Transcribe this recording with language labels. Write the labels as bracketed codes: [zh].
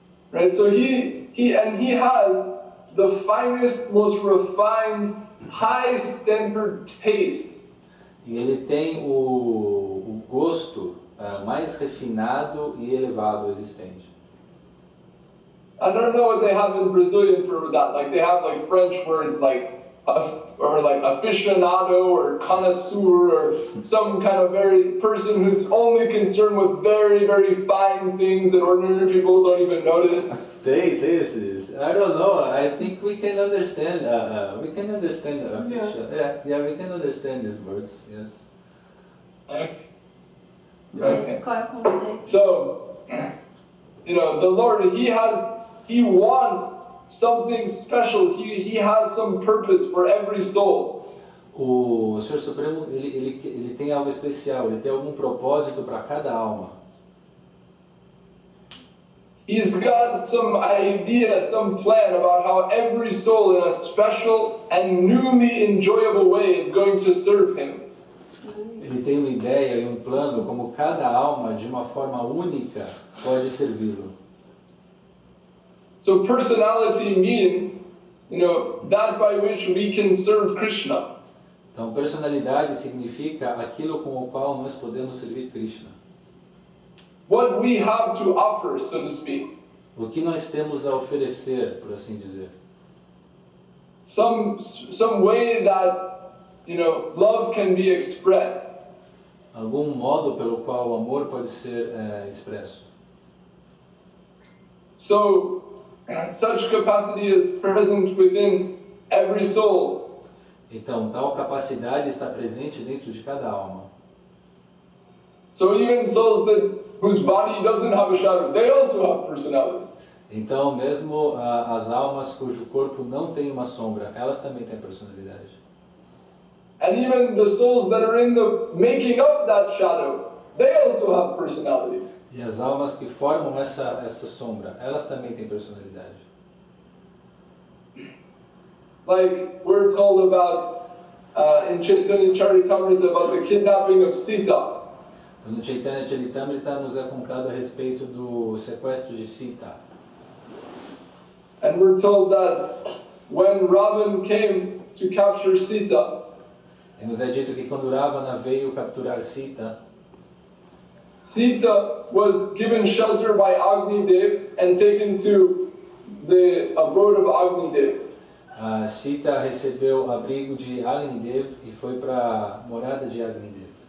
[en] Right, so he has the finest, most refined, high standard taste. [pt] E ele tem o gosto mais refinado e elevado existente. [en] I don't know what they have in Brazilian for that. Like they have like French words like or like aficionado or connoisseur or some kind of very person who's only concerned with very, very fine things that ordinary people don't even notice. [pt] Tem esses. [en] I don't know. I think we can understand. We can understand. Yeah, we can understand these words. Yes. Okay. [pt] Mas qual é o conceito? [en] So, you know, the Lord, He wants something special. He has some purpose for every soul. [pt] O Senhor Supremo, ele tem algo especial, ele tem algum propósito para cada alma. [en] He's got some idea, some plan about how every soul in a special and newly enjoyable way is going to serve Him. [pt] Ele tem uma ideia e um plano como cada alma, de uma forma única, pode servi-lo. [en] So personality means, you know, that by which we can serve Krishna. [pt] Então, personalidade significa aquilo com o qual nós podemos servir Krishna. [en] What we have to offer, so to speak. [pt] O que nós temos a oferecer, por assim dizer. [en] Some way that, you know, love can be expressed. [pt] Algum modo pelo qual o amor pode ser expresso. [en] So, such capacity is present within every soul. [pt] Então, tal capacidade está presente dentro de cada alma. [en] So even souls whose body doesn't have a shadow, they also have personality. [pt] Então, mesmo as almas cujo corpo não tem uma sombra, elas também têm personalidade. [en] And even the souls that are in the making up that shadow, they also have personality. [pt] E as almas que formam essa sombra, elas também têm personalidade. [en] Like we're told about in Chaitanya Charitamrita about the kidnapping of Sita. [pt] No Chaitanya Charitamrita nos é contado a respeito do sequestro de Sita. [en] And we're told that when Ravan came to capture Sita, [pt] E nos é dito que quando Ravana veio capturar Sita, [en] Sita was given shelter by Agni Dev and taken to the abode of Agni Dev. [pt] Sita recebeu abrigo de Agnidev e foi para a morada de Agnidev.